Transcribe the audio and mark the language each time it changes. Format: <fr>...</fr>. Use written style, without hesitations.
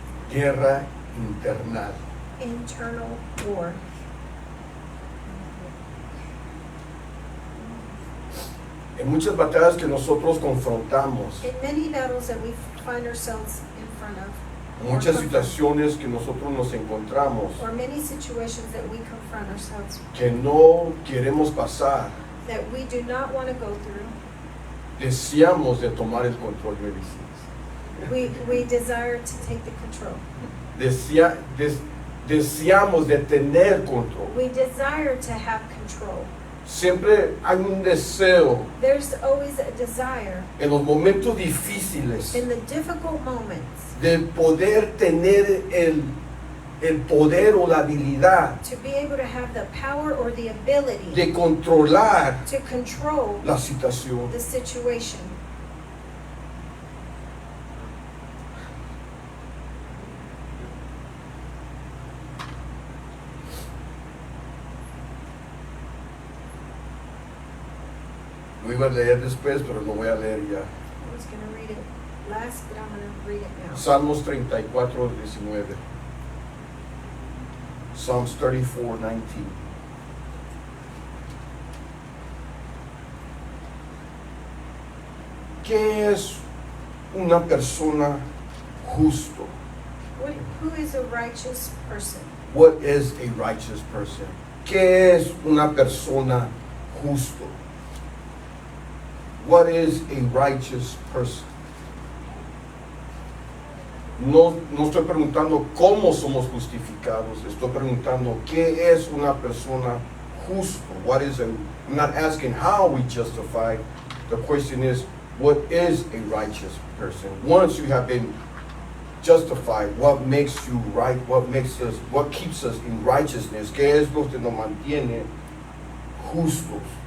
<es>Guerra internal.</es> <en>Internal war.</en> <es>En muchas batallas que nosotros confrontamos,</es> <en>In many battles that we find ourselves in front of,</en> <es>muchas situaciones que nosotros nos encontramos</es> <en>or many situations that we confront ourselves</en> <es>que no queremos pasar,</es> <en>that we do not want to go through,</en> <es>deseamos de tomar el control, me dices.</es> <en>we desire to take the control.</en> <es>Deseamos de tener control.</es> <en>We desire to have control.</en> <es>Siempre hay un deseo</es> <en>There's always a desire</en> <es>en los momentos difíciles</es> <en>in the difficult moments</en> <es>de poder tener el poder o la habilidad</es> <en>to be able to have the power or the ability</en> <es>de controlar</es> <en>to control</en> <es>la situación.</es> <en>the situation.</en> <es>Lo iba a leer después, pero lo voy a leer ya.</es> <en>I was going to read it last, but I'm going to read it now.</en> <es>Salmos 34, 19.</es> <en>Psalms 34, 19.</en> <es>¿Qué es una persona justo?</es> <en>Who is a righteous person? What is a righteous person?</en> <es>¿Qué es una persona justo?</es> <en>What is a righteous person?</en> <es>No estoy preguntando cómo somos justificados, estoy preguntando qué es una persona justo.</es> <en>What is I'm not asking how we justify. The question is, what is a righteous person? Once you have been justified, what makes you right? What keeps us in righteousness?</en> <es>¿Qué es lo que nos mantiene justos?</es>